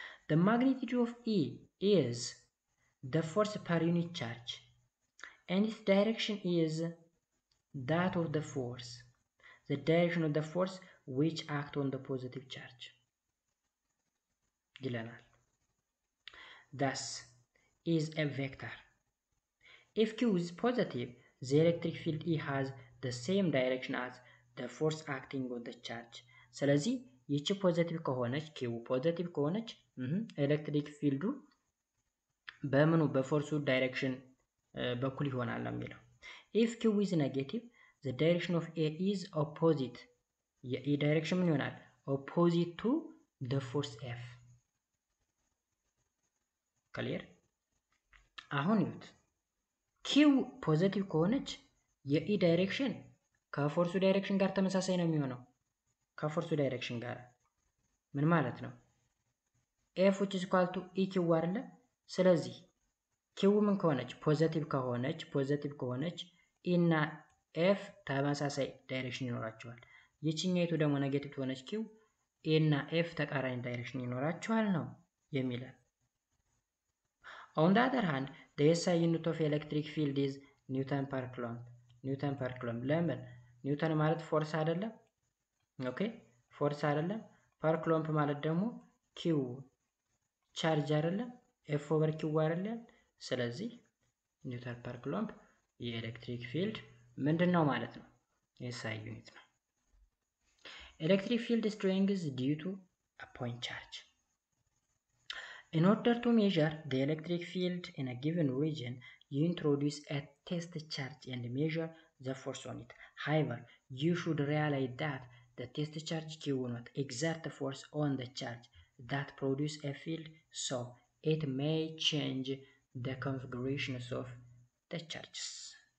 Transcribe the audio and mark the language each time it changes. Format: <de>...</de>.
<en>the magnitude of E is the force per unit charge and its direction is that of the force, the direction of the force which act on the positive charge</en> <am>ይለናል።</am> <en>thus is a vector. if Q is positive, the electric field E has the same direction as the force acting on the charge.</en> <am>ስለዚህ ይቺ ፖዚቲቭ ከሆነች Q ፖዚቲቭ ከሆነች ኤሌክትሪክ ፊልዱ በምኑ በፎርሱ ዳይሬክሽን በኩል ይሆናል ነው የሚለው።</am> <en>if Q is negative, the direction of A is opposite.</en> <am>የኤ ዳይሬክሽን ምን ይሆናል?</am> <en>opposite to the force F.</en> <am>ክሊር? አሁን ይሁት ኪው ፖዚቲቭ ከሆነች የኢ ዳይሬክሽን ከፎርሱ ዳይሬክሽን ጋር ተመሳሳይ ነው የሚሆነው። ከፎርሱ ዳይሬክሽን ጋር ምን ማለት ነው?</am> <en>ኤፍ which is equal to e</en> <am>ኪው አይደለ? ስለዚህ ኪው ምን ከሆነች ፖዚቲቭ ከሆነች ኢ እና ኤፍ ተመሳሳይ ዳይሬክሽን ይኖራቸዋል። ይችኛይቱ ደግሞ ኔጌቲቭ ከሆነች ኪው ኤ እና ኤፍ ተቃራኒ ዳይሬክሽን ይኖራቸዋል ነው የሚለን።</am> <en>On the other hand, the SI unit of electric field is Newton per coulomb. Newton per coulomb.</en> <am>ለምን? ኒውተን ማለት ፎርስ አይደለም? ኦኬ ፎርስ አይደለም? ፐር ኩሎምብ ማለት ደግሞ ኪው ቻርጅ አይደለም? ኤፍ ኦቨር ኪው አይደለም? ስለዚህ ኒውተን ፐር ኩሎምብ የኤሌክትሪክ ፊልድ ምንድነው ማለት ነው? SI ዩኒት ነው።</am> <en>Electric field strength is due to a point charge. In order to measure the electric field in a given region, you introduce a test charge and measure the force on it. However, you should realize that the test charge Q will not exert force on the charge that produce a field, so it may change the configurations of the charges.</en>